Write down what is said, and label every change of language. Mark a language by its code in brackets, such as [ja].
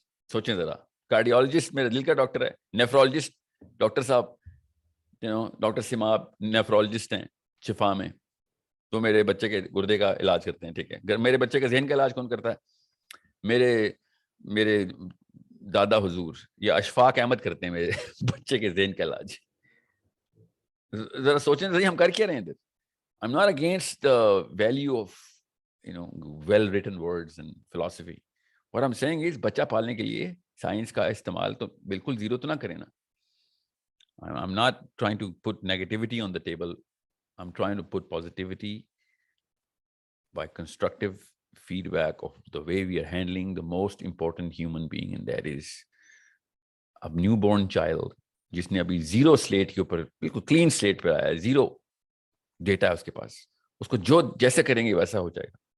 [ur] سوچیں ذرا, کارڈیولوجسٹ میرے دل کا ڈاکٹر ہے, نیفرولوجسٹ ڈاکٹر صاحب, ڈاکٹر سماب نیفرولوجسٹ ہیں شفا میں, تو میرے بچے کے گردے کا علاج کرتے ہیں. ٹھیک ہے, میرے بچے کے ذہن کا علاج کون کرتا ہے؟ میرے دادا حضور یا اشفاق احمد کرتے ہیں میرے بچے کے ذہن کا علاج. ذرا سوچیں ذرا, ہم کر کیا رہے ہیں؟ [en] I'm not against the value of well written words and philosophy. What I'm saying is [ur] بچہ پالنے کے لیے سائنس کا استعمال تو بالکل 0 تو نہ کریں نا. [en] I'm not trying to put negativity on the table. I'm trying to put positivity by constructive feedback of the way we are handling the most important human being, and that is a newborn child, [ur] جس نے ابھی 0 slate کے اوپر, بالکل clean slate پہ آیا ہے, 0 data ہے اس کے پاس, اس کو جو جیسے کریں گے ویسا ہو جائے گا.